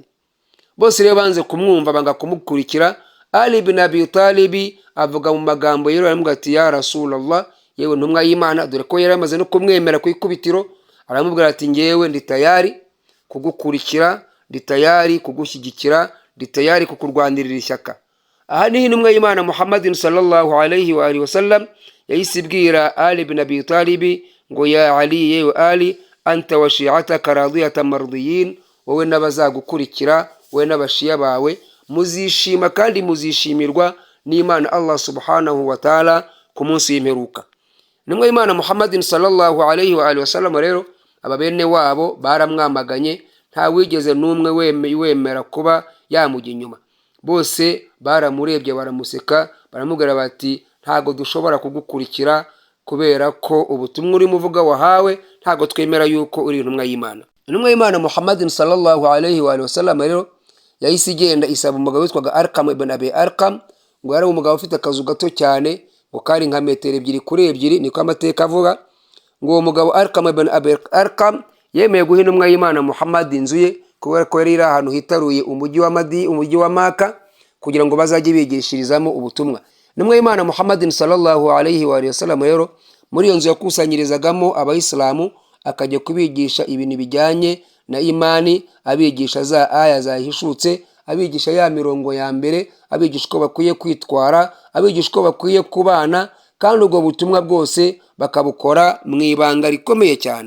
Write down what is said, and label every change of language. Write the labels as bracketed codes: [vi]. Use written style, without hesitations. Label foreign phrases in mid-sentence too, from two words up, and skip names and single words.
[rw] Bose rero banze kumwumva, banga kumukurikira. Ali ibn Abi Talib avuga mu magambo yero, aramubwira ati [ar] يا رسول الله, [rw] yewe ntumwa y'Imana, dore ko yari amaze no kumwemera ku ikubitiro. Aramubwira ati ngewe ndi tayari kugukurikira, ndi tayari kugushyigikira, ndi tayari kukurwanirira ishyaka. Aha ni intumwa y'Imana Muhammadin [ar] صلى الله عليه وآله وسلم [rw] yahise ibwira Ali ibn Abi Talib ngo [ar] يا علي, [rw] yewe Ali, [ar] أنت وشيعتك راضين مرضيين, [rw] wowe n'abazagukurikira, wowe n'abashiya bawe muzishima kandi muzishimirwa n'Imana [ar] الله سبحانه وتعالى [rw] ku munsi w'imperuka. Intumwa y'Imana Muhammadin [ar] صلى الله عليه وآله وسلم [rw] rero ababene wabo baramwamaganye, nta wigeze n'umwe wemera kuba yamujya inyuma. Bose baramurebye baramuseka, baramubwira bati ntago dushobora kugukurikira kubera ko ubutumwa urimo uvuga wahawe ntago twemera yuko uri intumwa y'Imana. Intumwa y'Imana Muhammadin [ar] صلى الله عليه وآله وسلم [rw] rero yahise igenda isaba umugabo witwaga Arqam ibn Abi Arqam, ngo yari umugabo ufite akazu gato cyane ngo kari nka metero 2 kuri 2, niko amateka avuga. Ngo uwo mugabo Arqam ibn Abi Arqam yemeye guha intumwa y'Imana Muhammad inzu ye kubera ko yari ahantu hitaruye umujyi wa Maka kugira ngo bazajye bigishirizamo ubutumwa. Intumwa y'Imana Muhammadin [ar] صلى الله عليه وآله وسلم [rw] rero muri iyo nzu yakusanyirizagamo abayisilamu akajya kubigisha ibintu bijyanye na imani, abigisha za aya zahishutse, abigisha ya mirongo ya mbere, abigisha uko bakwiye kwitwara, abigisha uko bakwiye kubana, kandi ubwo butumwa bwose bakabukora mu ibanga rikomeye cyane.